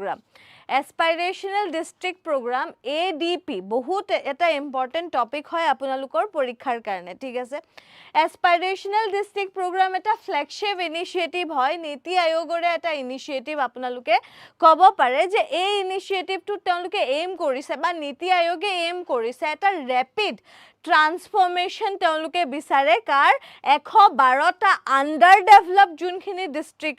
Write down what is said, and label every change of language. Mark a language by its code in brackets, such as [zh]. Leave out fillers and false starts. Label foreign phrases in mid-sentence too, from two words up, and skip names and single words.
[as] program ADP বহুত এটা [en] important topic [as] হয় আপোনালোকৰ পৰীক্ষাৰ কাৰণে ঠিক আছে [en] aspirational district program [as] এটা [en] flagship initiative [as] হয় নীতি আয়োগৰে এটা ইনিশিয়েটিভ আপোনালোকে ক'ব পাৰে যে এই ইনিশিয়েটিভটো তেওঁলোকে এইম কৰিছে বা নীতি আয়োগে এইম কৰিছে এটা [en] rapid transformation [as] তেওঁলোকে বিচাৰে কাৰ 112টা [en] under developed [as] যোনখিনি ডিস্ট্ৰিক্ট